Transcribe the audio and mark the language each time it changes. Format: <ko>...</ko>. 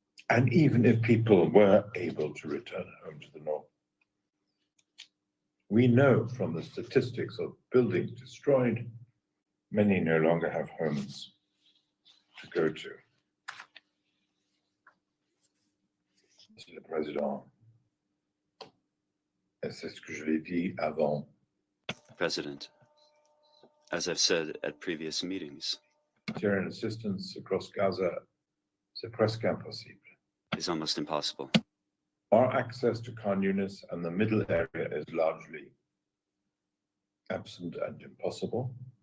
<en>And even if people were able to return home to the north, we know from the statistics of buildings destroyed, many no longer have homes to go to.</en> <fr>Monsieur le Président, et c'est ce que je l'ai dit avant.</fr> <en>President, as I've said at previous meetings, Humanitarian assistance across Gaza,</en> <fr>c'est presque impossible.</fr> <en>is almost impossible. Our access to Khan Yunis and the middle area is largely absent and impossible.</en>